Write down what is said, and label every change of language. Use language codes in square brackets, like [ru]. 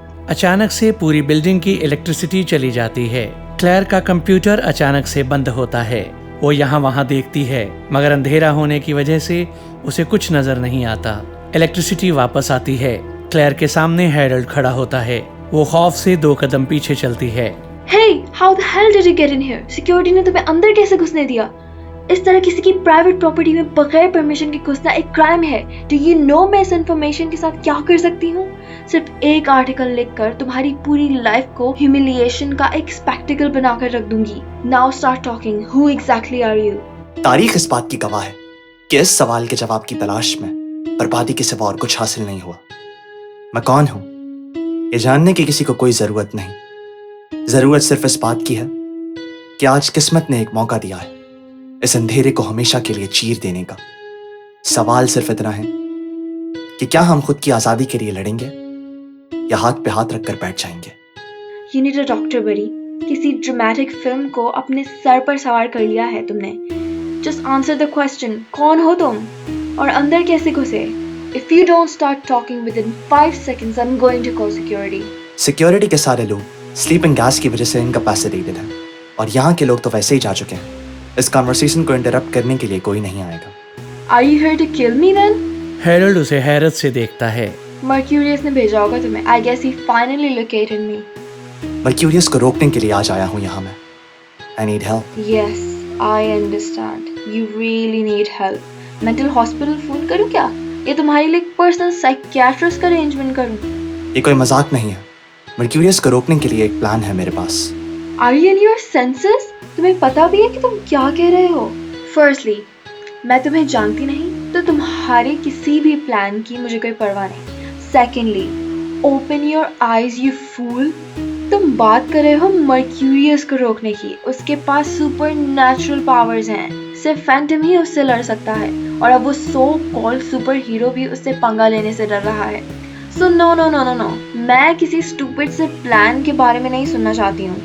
[hi] अचानक से पूरी बिल्डिंग की इलेक्ट्रिसिटी चली जाती है। क्लेयर का कंप्यूटर अचानक से बंद होता है। वो यहाँ वहाँ देखती है, मगर अंधेरा होने की वजह से उसे कुछ नजर नहीं आता। इलेक्ट्रिसिटी वापस आती है क्लेयर के सामने हैरल्ड खड़ा होता है। वो खौफ से 2 कदम पीछे चलती है। [en] Hey, how the hell did you get in here? [hi] Security ने तुम्हें अंदर कैसे घुसने दिया? इस तरह किसी की प्राइवेट प्रॉपर्टी में बगैर परमिशन के घुसना एक क्राइम है। [en] Do you know [hi] मैं इस इन्फॉर्मेशन के साथ क्या कर सकती हूँ? सिर्फ एक आर्टिकल लिखकर तुम्हारी पूरी लाइफ को ह्यूमिलिएशन का एक स्पेक्टिकल बनाकर रख दूंगी। [en] Now start talking. Who exactly are you? [hi] तारीख इस बात की गवाह है कि इस सवाल के जवाब की तलाश में बर्बादी के सिवा और कुछ हासिल नहीं हुआ। मैं कौन हूं ये जानने की किसी को कोई जरूरत नहीं। जरूरत सिर्फ इस बात की है कि आज किस्मत ने एक मौका दिया है इस अंधेरे को हमेशा के लिए चीर देने का। सवाल सिर्फ इतना है कि क्या हम खुद की आजादी के लिए लड़ेंगे या हाथ पे हाथ रखकर बैठ जाएंगे। [en] You need a doctor, buddy. [hi] किसी ड्रामेटिक फिल्म को अपने सर पर सवार कर लिया है तुमने। [en] Just answer the question. [hi] कौन हो तुम और अंदर कैसे घुसे? [en] If you don't start talking within 5 seconds, I'm going to call security. [hi] Security के सारे लोग स्लीपिंग गैस की वजह से इनकैपेसिटेटेड हैं और यहाँ के लोग तो वैसे ही जा चुके हैं। इस कन्वर्सेशन को इंटरप्ट करने के लिए कोई नहीं आएगा। [en] Are you here to kill me then? [hi] Harald उसे हैरत से देखता है। Mercurius ने भेजा होगा तुम्हें। [en] I guess he finally located me. [hi] Mercurius को रोकने के लिए आज आया हूँ यहाँ मैं। [en] I need help. Yes, I understand. You really need help. [hi] Mental hospital phone करूँ क्या? ये तुम्हारे लिए पर्सनल साइकियाट्रिस्ट का अरेंजमेंट करूँ? ये कोई मजाक नहीं है। मर्क्यूरियस को रोकने के लिए एक प्लान है मेरे पास। [en] Are you in your senses? [hi] तुम्हें पता भी है कि तुम क्या कह रहे हो? Firstly, मैं तुम्हें जानती नहीं तो तुम्हारे किसी भी प्लान की मुझे कोई परवाह नहीं। [en] Secondly, open your eyes, you fool. [hi] तुम बात कर रहे हो मर्क्यूरियस को रोकने की। उसके पास सुपर नेचुरल पावर्स हैं। सिर्फ फैंटम ही उससे लड़ सकता है और अब वो सो कॉल्ड सुपर हीरो भी उससे पंगा लेने से डर रहा है। [en] So no no no no no, [hi] मैं किसी स्टूपिड से प्लान के बारे में नहीं सुनना चाहती हूँ।